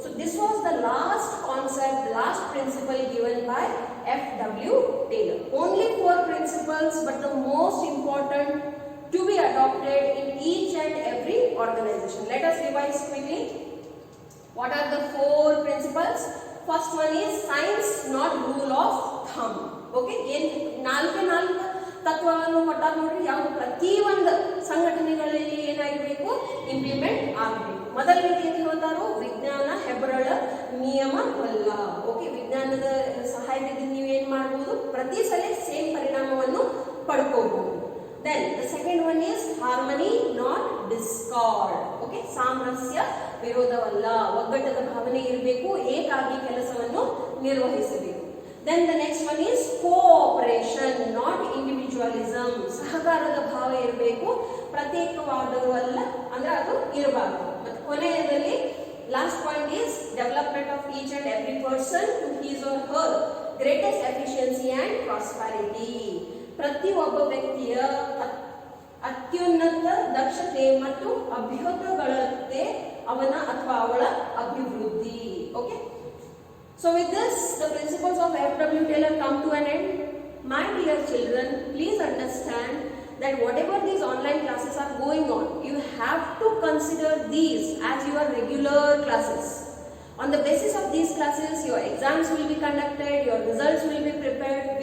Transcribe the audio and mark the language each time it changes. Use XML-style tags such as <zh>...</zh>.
<en>So this was the last concept, last principle given by FW Taylor. Only 4 principles, but the most important to be adopted in each and every organization. Let us revise quickly. What are the 4 principles? First one is science, not rule of thumb.</en> <kn>Okay, ಏನು 4 ತತ್ವಗಳನ್ನು ಕೊಟ್ಟಾಗ ನೋಡ್ರಿ, ಯಾವ ಪ್ರತಿ ಒಂದು ಸಂಘಟನೆಗಳಲ್ಲಿ ಏನಾಗಬೇಕು, implement ಆಗಬೇಕು. ಮೊದಲನೇದು ಏನು ಹೇಳ್ತಾರೋ, ವಿಜ್ಞಾನ ಹೆಬ್ಬರಳ ನಿಯಮವಲ್ಲ. ಓಕೆ, ವಿಜ್ಞಾನದ ಸಹಾಯದಿಂದ ನೀವು ಏನು ಮಾಡಬಹುದು, ಪ್ರತಿ ಸಲ ಸೇಮ್ ಪರಿಣಾಮವನ್ನು ಪಡ್ಕೋಬಹುದು.</kn> <en>Then the second one is harmony, not discord.</en> <kn>Okay, ಸಾಮರಸ್ಯ ವಿರೋಧವಲ್ಲ, ಒಗ್ಗಟ್ಟದ ಭಾವನೆ ಇರಬೇಕು, ಏಕಾಗಿ ಕೆಲಸವನ್ನು ನಿರ್ವಹಿಸಬೇಕು.</kn> <en>Then the next one is cooperation, not individualism.</en> <kn>ಸಹಕಾರದ ಭಾವ ಇರಬೇಕು, ಪ್ರತ್ಯೇಕವಾದವಲ್ಲ ಅಂದ್ರೆ ಅದು ಇರಬಾರದು. ಕೊನೆಯದಲ್ಲಿ</kn> <en>last point is development of each and every person to his or her greatest efficiency and prosperity.</en> <kn>ಪ್ರತಿಯೊಬ್ಬ ವ್ಯಕ್ತಿಯ ಅತ್ಯುನ್ನತ ದಕ್ಷತೆ ಮತ್ತು ಅಭ್ಯುದಯಗಳಂತೆ ಅವನ ಅಥವಾ ಅವಳ ಅಭಿವೃದ್ಧಿ.</kn> <en>Okay, so with this the principles of F.W. Taylor come to an end. My dear children, please understand that whatever these online classes are going on, you have to consider these as your regular classes. On the basis of these classes, your exams will be conducted, your results will be prepared.</en>